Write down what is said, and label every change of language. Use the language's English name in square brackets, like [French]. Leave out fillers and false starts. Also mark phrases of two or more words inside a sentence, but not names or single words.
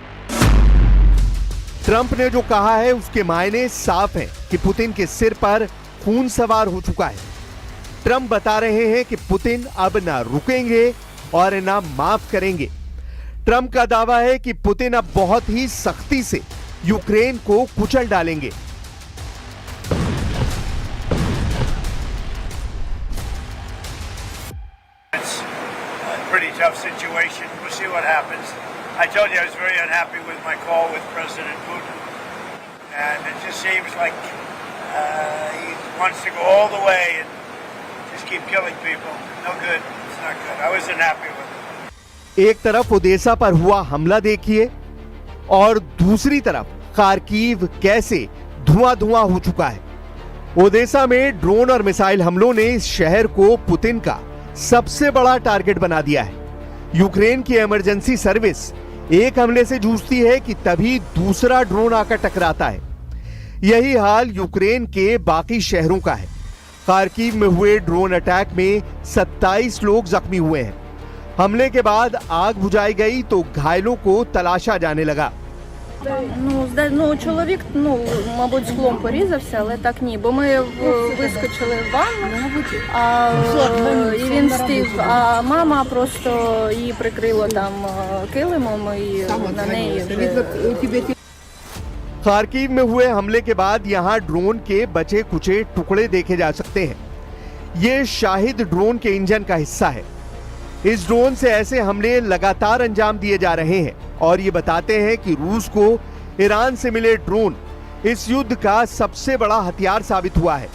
[Hindi] ट्रंप ने जो कहा है उसके मायने साफ हैं कि पुतिन के सिर पर खून सवार हो चुका है। ट्रंप बता रहे हैं कि पुतिन अब ना रुकेंगे और ना माफ करेंगे। ट्रंप का दावा है कि पुतिन अब बहुत ही सख्ती से यूक्रेन को कुचल डालेंगे। [English] Pretty tough situation. We'll see what happens. I told you I was very unhappy with my call with President Putin, and it just seems like he wants to go all the way and just keep killing people. No good. It's not good. I wasn't happy with it. [Hindi] एक तरफ ओडेसा पर हुआ हमला देखिए और दूसरी तरफ खार्किव कैसे धुआं हो चुका है। ओडेसा में ड्रोन और मिसाइल हमलों ने इस शहर को पुतिन का सबसे बड़ा टारगेट बना दिया है। यूक्रेन की [English] emergency service [Hindi] एक हमले से जूझती है कि तभी दूसरा ड्रोन आकर टकराता है। यही हाल यूक्रेन के बाकी शहरों का है। खार्किव में हुए [English] drone attack [Hindi] में 27 लोग जख्मी हुए हैं। हमले के बाद आग बुझाई गई तो घायलों को तलाशा जाने लगा। [Ukrainian] Чоловік, мабуть, склом порізався, але так ні, бо ми вискочили в ванну, і він встиг, а мама просто її прикрила там килимом, і на неї... [Hindi] खार्किव में हुए हमले के बाद यहां ड्रोन के बचे कुचे टुकड़े देखे जा सकते हैं। ये शाहिद ड्रोन के इंजन का हिस्सा है। इस ड्रोन से ऐसे हमले लगातार अंजाम दिए जा रहे हैं और ये बताते हैं कि रूस को ईरान से मिले ड्रोन इस युद्ध का सबसे बड़ा हथियार साबित हुआ है।